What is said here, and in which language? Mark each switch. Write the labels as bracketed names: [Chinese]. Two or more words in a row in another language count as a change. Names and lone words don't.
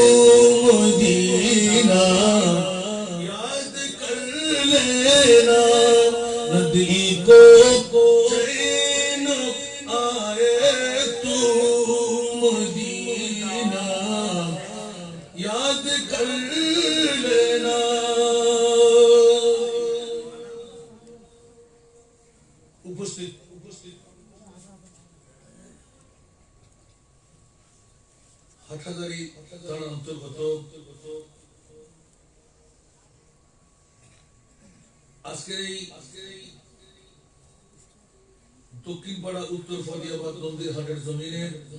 [Urdu] مدینہ یاد کر لینا ندی کو چین آئے تو مدینہ یاد کر لینا [Bangla] হাটহাজারী থানার অন্তর্গত আজকের এই দক্ষিণপাড়া উত্তর ফরিয়াবাদ নন্দীর হাটের জমিনের